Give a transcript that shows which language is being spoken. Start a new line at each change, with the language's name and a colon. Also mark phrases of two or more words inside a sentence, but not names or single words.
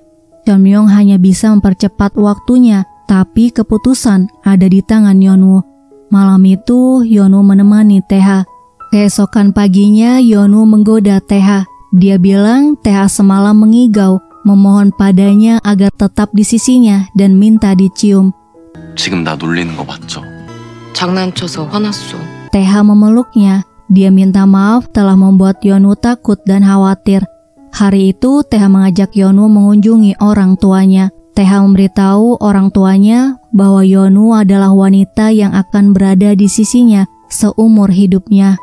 Indonesian: Chonmyoung hanya bisa mempercepat waktunya, tapi keputusan ada di tangan Yeonwoo. Malam itu, Yeonwoo menemani Tae-ha. Keesokan paginya, Yeonwoo menggoda Tae-ha. Dia bilang Tae-ha semalam mengigau, memohon padanya agar tetap di sisinya dan minta dicium.
Korean: 지금 나 놀리는 거 맞죠? 장난쳐서 화났어.
Indonesian: Tae-ha memeluknya. Dia minta maaf telah membuat Yeonwoo takut dan khawatir. Hari itu Tae-ha mengajak Yeonwoo mengunjungi orang tuanya. Tae-ha memberitahu orang tuanya bahwa Yeonwoo adalah wanita yang akan berada di sisinya seumur hidupnya.